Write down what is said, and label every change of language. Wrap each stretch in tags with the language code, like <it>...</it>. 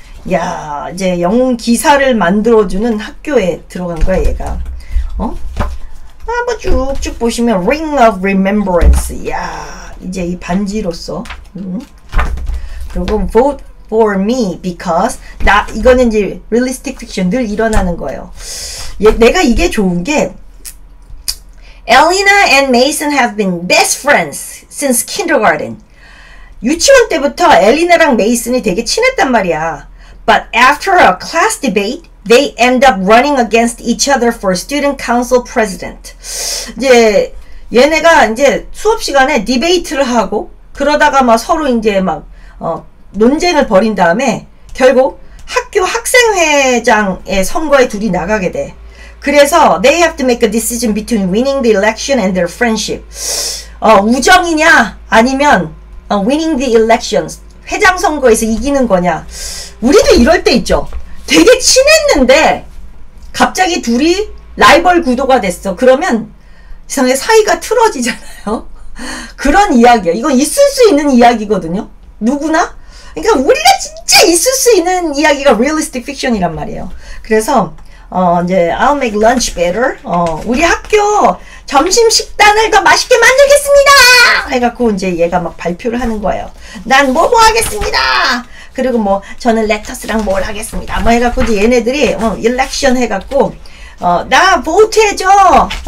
<ko>야, 이제 영웅 기사를 만들어주는 학교에 들어간 거야, 얘가. 한번 쭉쭉 보시면 Ring of Remembrance. 야, 이제 이 반지로서. 그리고</ko> <en>Vote for me because</en> <ko>이거는 이제 realistic fiction 늘 일어나는 거예요. 내가 이게 좋은 게</ko> <en>Elena and Mason have been best friends since kindergarten.</en> <ko>유치원 때부터 엘리나랑 메이슨이 되게 친했단 말이야.</ko> <en>But after a class debate, they end up running against each other for student council president.</en> <ko>이제 얘네가 이제 수업 시간에 디베이트를 하고 그러다가 막 서로 이제 막 논쟁을 벌인 다음에 결국 학교 학생회장의 선거에 둘이 나가게 돼.</ko> <en>그래서 they have to make a decision between winning the election and their friendship.</en> <ko>우정이냐 아니면</ko> <en>winning the elections</en> <ko>회장 선거에서 이기는 거냐. 우리도 이럴 때 있죠. 되게 친했는데 갑자기 둘이 라이벌 구도가 됐어. 그러면 이상하게 사이가 틀어지잖아요. 그런 이야기야. 이건 있을 수 있는 이야기거든요. 누구나. 그러니까 우리가 진짜 있을 수 있는 이야기가 realistic fiction이란 말이에요. 그래서 이제</ko> <en>I'll make lunch better.</en> <ko>우리 학교 점심 식단을 더 맛있게 만들겠습니다. 해갖고 이제 얘가 막 발표를 하는 거예요. 난 뭐 하겠습니다. 그리고 뭐 저는 레터스랑 뭘 하겠습니다. 뭐 해갖고 이제 얘네들이 일렉션 해갖고 나 보트 해줘.</ko>